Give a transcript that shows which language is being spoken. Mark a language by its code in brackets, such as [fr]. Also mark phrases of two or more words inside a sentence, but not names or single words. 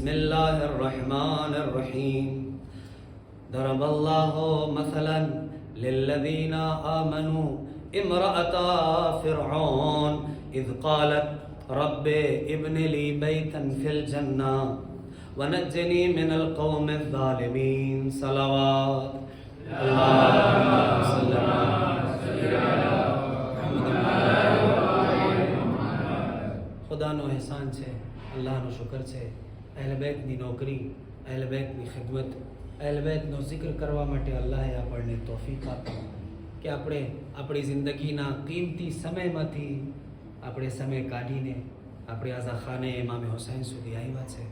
[ar] الله الرحمن الرحيم ضرب الله مثلا للذين آمنوا امرأة فرعون إذ قالت رب ابن لي بيتا في الجنة ونجني من القوم الظالمين صلوات اللهم صل على [gu] ખુદાનો એહસાન છે, અલ્લાહનો શુકર છે. અહેલ બેતની નોકરી, અહેલ બેતની ખિદમત, અહેલ બેતનો જિક્ર કરવા માટે અલ્લાહે આપણને તૌફીક આપી કે આપણે આપણી જિંદગીના કિંમતી સમયમાંથી આપણે સમય કાઢીને આપણે આઝા ખાને ઇમામે હુસૈન સુધી આવ્યા છે.